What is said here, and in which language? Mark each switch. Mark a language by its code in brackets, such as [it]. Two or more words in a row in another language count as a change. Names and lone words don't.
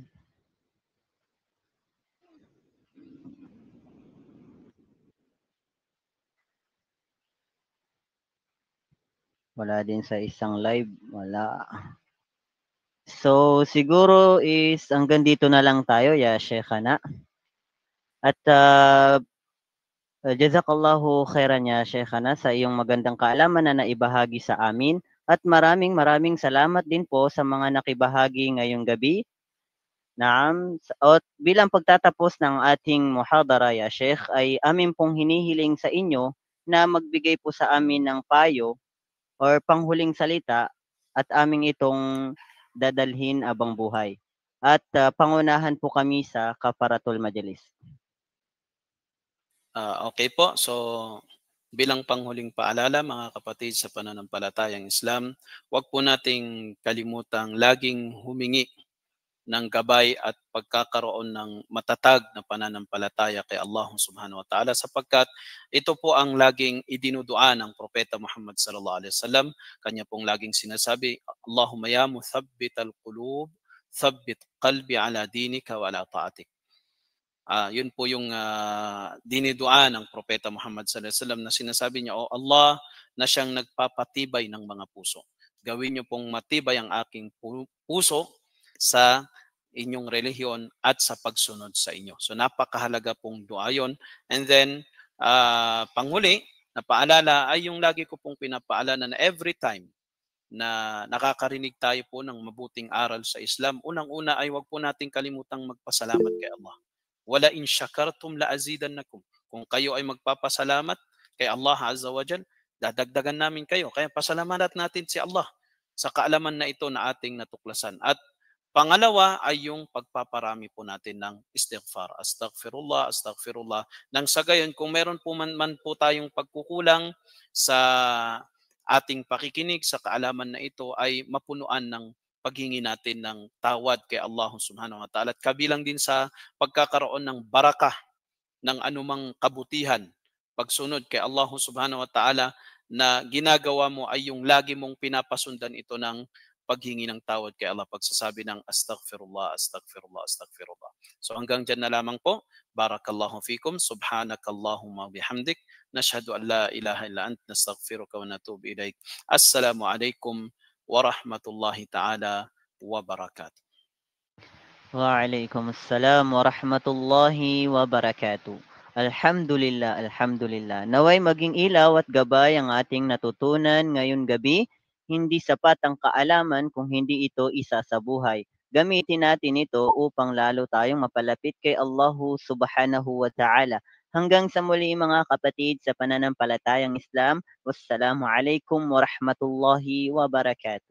[tl] Wala din sa isang live, wala. So siguro is hanggang dito na lang tayo [ar] يا شيخنا. [tl] At [ar] جزاك الله خيرا يا شيخنا [tl] sa iyong magandang kaalaman na naibahagi sa amin. At maraming salamat din po sa mga nakibahagi ngayong gabi. Naam, at bilang pagtatapos ng ating muhadara [ar] يا شيخ [tl] ay amin pong hinihiling sa inyo na magbigay po sa amin ng payo or panghuling salita at aming itong dadalhin abang buhay. At pangunahan po kami sa [ar] كفارة المجلس. [tl] Okay po. So, bilang panghuling paalala mga kapatid sa pananampalatayang Islam, huwag po nating kalimutang laging humingi ng gabay at pagkakaroon ng matatag na pananampalataya kay Allah [ar] سبحانه وتعالى [tl] sapagkat ito po ang laging idinudua ng Propeta Muhammad [ar] صلى الله عليه وسلم. [tl] Kanya pong laging sinasabi, [ar] اللهم يا مثبت القلوب ثبت قلبي على دينك وعلى طاعتك. [tl] Yun po yung dinidua ng Propeta Muhammad [ar] صلى الله عليه وسلم [tl] na sinasabi niya, O Allah, na siyang nagpapatibay ng mga puso. Gawin niyo pong matibay ang aking puso sa inyong relihiyon at sa pagsunod sa inyo. So napakahalaga pong dua yun. And then, panghuli, na paalala ay yung lagi ko pong pinapaalala na [en] every time [tl] na nakakarinig tayo po ng mabuting aral sa Islam, unang-una ay wag po nating kalimutang magpasalamat kay Allah. [ar] ولئن شكرتم لأزيدنكم. [tl] Kung kayo ay magpapasalamat kay Allah [ar] عز وجل, [tl] dadagdagan namin kayo. Kaya pasalamatan natin si Allah sa kaalaman na ito na ating natuklasan. At pangalawa ay yung pagpaparami po natin ng istighfar. [ar] أستغفر الله، أستغفر الله. [tl] Nang sa gayon, kung meron po man po tayong pagkukulang sa ating pakikinig sa kaalaman na ito ay mapunuan ng paghingi natin ng tawad kay Allah [ar] سبحانه وتعالى. [tl] At kabilang din sa pagkakaroon ng barakah ng anumang kabutihan, pagsunod kay Allah [ar] سبحانه وتعالى [tl] na ginagawa mo ay yung lagi mong pinapasundan ito ng paghingi ng tawad kay Allah, pagsasabi ng [ar] أستغفر الله، أستغفر الله، أستغفر الله. [tl] So hanggang dyan na lamang po. [ar] بارك الله فيكم. سبحانك اللهم وبحمدك. نشهد أن لا إله إلا أنت. نستغفرك ونتوب إليك. السلام عليكم ورحمة الله تعالى وبركاته. وعليكم السلام ورحمة الله وبركاته. الحمد لله، الحمد لله. [tl] Naway maging ilaw at gabay ang ating natutunan ngayong gabi. Hindi sapat ang kaalaman kung hindi ito isa sa buhay. Gamitin natin ito upang lalo tayong mapalapit kay Allah [ar] سبحانه وتعالى. [tl] Hanggang sa muli mga kapatid sa pananampalatayang Islam. [ar] والسلام عليكم ورحمة الله وبركاته.